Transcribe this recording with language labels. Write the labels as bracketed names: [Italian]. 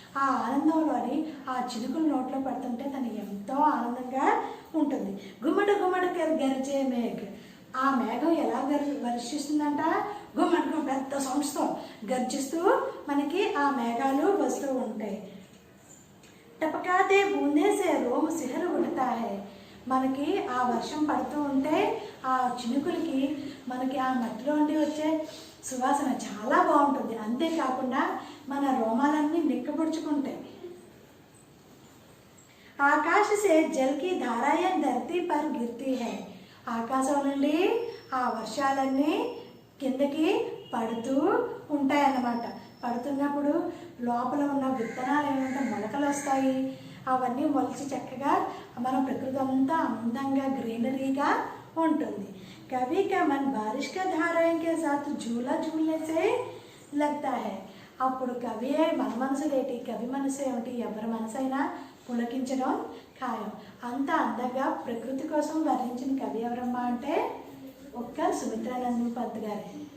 [Telugu] ఆ ఆనందంలోని ఆ చినుకులు నోట్లో పడుతుంటే తను ఎంతో ఆనందంగా ఉంటుంది। గుమ్మడి గరిచే మేఘ, ఆ మేఘం ఎలా వర్షిస్తుందంట, గుమ్మడిగా పెద్ద సౌండ్స్తో గర్జిస్తూ మనకి ఆ మేఘాలు వస్తూ ఉంటాయి। [Hindi] टपकाते बूंदे से रोम सिहर उठता है। [Telugu] మనకి ఆ వర్షం పడుతూ ఉంటే ఆ చినుకులకి మనకి ఆ మట్టిలో ఉండి వచ్చే సువాసన చాలా బాగుంటుంది। అంతేకాకుండా మన రోమాలన్నీ నిక్కబొడుచుకుంటాయి। [Hindi] ఆకాశ से जल की धाराएं धरती पर गिरती है। [Telugu] ఆకాశం నుండి ఆ వర్షాలన్నీ కిందకి పడుతూ ఉంటాయన్నమాట। పడుతున్నప్పుడు లోపల ఉన్న విత్తనాలు ఏమంటే మొలకలు వస్తాయి। అవన్నీ మొలిచి చక్కగా మన ప్రకృతి అంతా అందంగా గ్రీనరీగా ఉంటుంది। [Hindi] कभी का मन बारिश का धाराएं के साथ झूला झूलने से लगता है। [Telugu] అప్పుడు కవి మన మనసులేటి, కవి మనసు ఏమిటి, ఎవరి మనసైనా పులకించడం ఖాయం। అంత అందంగా ప్రకృతి కోసం వర్ణించిన కవి ఎవరమ్మా అంటే ఒక్క సుమిత్రానంద పంత్ గారే।